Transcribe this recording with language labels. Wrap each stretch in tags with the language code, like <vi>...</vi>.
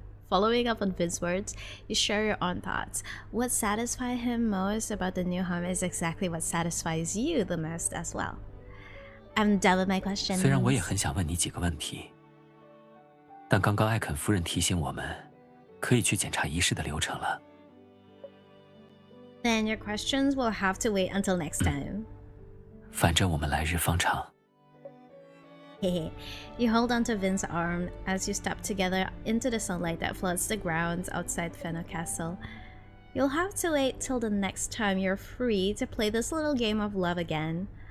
<en>Following up on Vin's words, you share your own thoughts. What satisfied him most about the new home is exactly what satisfies you the most as well. I'm done with my questions.</en> <zh>虽然我也很想问你几个问题，但刚刚艾肯夫人提醒我们，可以去检查仪式的流程了。</zh> <en>Then your questions will have to wait until next time.</en> <zh>反正我们来日方长。</zh> <en>You hold onto Vin's arm as you step together into the sunlight that floods the grounds outside Fenno Castle. You'll have to wait till the next time you're free to play this little game of love again.</en>